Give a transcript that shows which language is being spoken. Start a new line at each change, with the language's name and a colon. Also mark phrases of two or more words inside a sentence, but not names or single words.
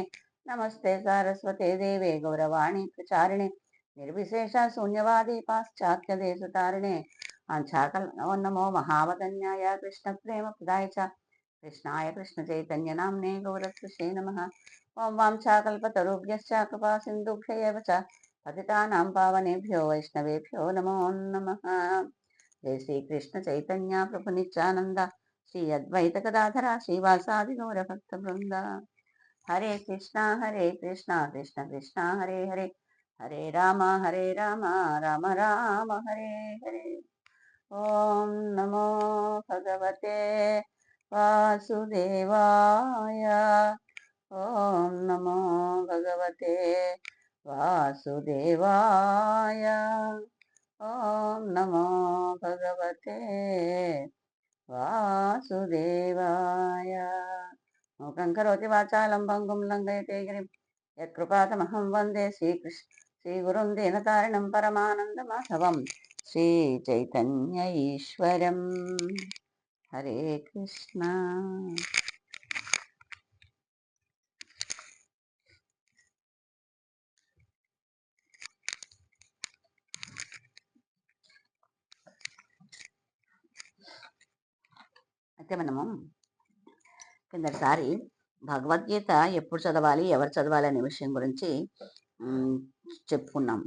Sanskrit: నమస్తే సారస్వతే దేవే గౌరవాణి ప్రచారిణే నిర్విశేష శూన్యవాది పాశ్చాత్య దేశతారిణే. నమో మహావదన్యాయ కృష్ణ ప్రేమ ప్రదాయ చ కృష్ణాయ కృష్ణ చైతన్య నామ్నే గౌరత్సే నమ. ఓం వాంఛాకల్పతరుభ్యశ్చ కృపా సింధుభ్య ఏవ చ పతితానాం పావనేభ్యో వైష్ణవేభ్యో నమో నమః. జై శ్రీకృష్ణ చైతన్య ప్రభు నిత్యానంద శ్రీ అద్వైత గదాధర శ్రీవాసాది గౌర భక్త బృంద. హరే కృష్ణ కృష్ణ కృష్ణ హరే హరే, హరే రామ రామ రామ హరే హరే. ఓం నమో భగవతే వాసుదేవాయ. ఓం నమో భగవతే వాసుదేవాయ. ఓం నమో భగవతే వాసుదేవాయ. మూకం కరోతి వాచాలం భంగుం లంఘయతే గిరిం యత్కృపాతమహం వందే శ్రీగురుం దీనతారిణం పరమానందమాధవం శ్రీచైతన్య ఈశ్వరం. హరే కృష్ణ.
Telugu: అయితే మనము కిందటిసారి భగవద్గీత ఎప్పుడు చదవాలి, ఎవరు చదవాలి అనే విషయం గురించి చెప్పుకున్నాం.